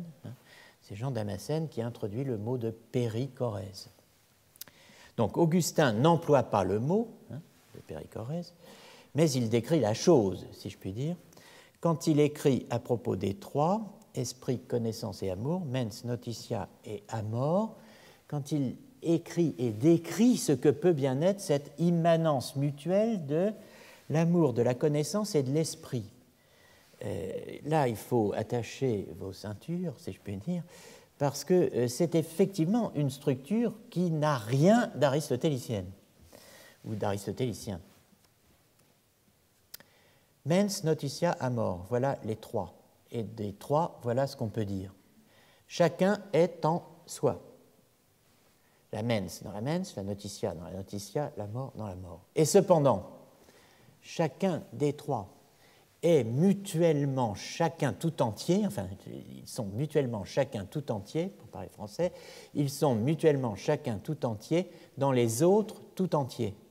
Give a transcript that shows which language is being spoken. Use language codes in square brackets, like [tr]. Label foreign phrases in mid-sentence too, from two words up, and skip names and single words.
[fr] Hein, c'est Jean Damascène qui introduit le mot de périchorèse. Donc Augustin n'emploie pas le mot, hein, de périchorèse, mais il décrit la chose, si je puis dire, quand il écrit à propos des trois, esprit, connaissance et amour, [la] mens, notitia et amor, [fr] quand il écrit et décrit ce que peut bien être cette immanence mutuelle de l'amour, de la connaissance et de l'esprit. Là, il faut attacher vos ceintures, si je puis dire, parce que c'est effectivement une structure qui n'a rien d'aristotélicienne ou d'aristotélicien. [la] Mens, notitia, amor, [fr] voilà les trois. Et des trois, voilà ce qu'on peut dire. Chacun est en soi. La mens dans la mens, la notitia dans la notitia, la mort dans la mort. Et cependant, chacun des trois est mutuellement chacun tout entier, enfin, ils sont mutuellement chacun tout entier, pour parler français, ils sont mutuellement chacun tout entier dans les autres tout entiers.